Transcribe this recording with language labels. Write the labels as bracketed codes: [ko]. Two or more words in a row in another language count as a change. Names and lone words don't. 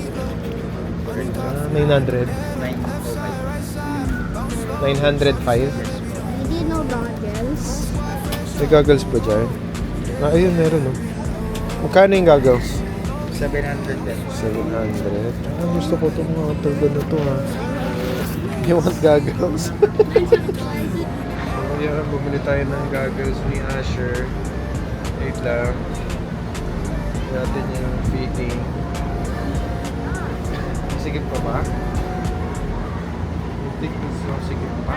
[tl] 900? 905? [en] Hindi no goggles. [tl] May goggles pa dyan? Ayun, meron oh. Magkano yung goggles? 700 din. 700? Gusto ko itong water gun na to ha. [en] You want goggles? [tl] Kaya bumili tayo ng goggles ni Usher. Wait lang. Natin yung fitting. Sigip pa ba? Yung thickness ng sigip pa.